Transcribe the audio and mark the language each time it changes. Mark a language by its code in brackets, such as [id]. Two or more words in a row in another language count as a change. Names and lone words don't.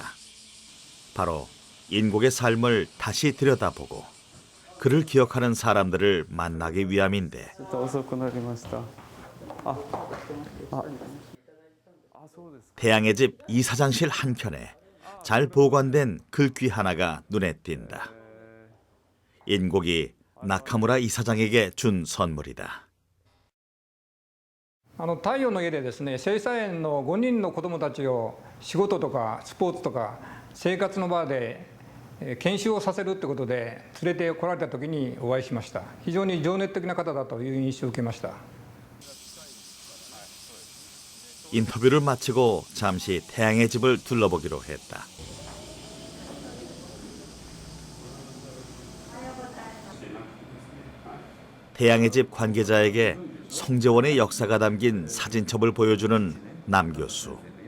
[ko] 바로 인곡의 삶을 다시 들여다보고 그를 기억하는 사람들을 만나기 위함인데, 태양의 집 이사장실 한켠에 잘 보관된 글귀 하나가 눈에 띈다. 인곡이 나카무라 이사장에게 준 선물이다. [ja] 太陽の家でですね、正社員の5人の子どもたちを仕事とかスポーツとか生活の場で研修をさせるってことで連れてこられた時にお会いしました。非常に情熱的な方だという印象を受けました。 [ko] 인터뷰를 마치고 잠시 태양의 집을 둘러보기로 했다. 태양의 집 관계자에게 성재원의 역사가 담긴 사진첩을 보여주는 남 교수.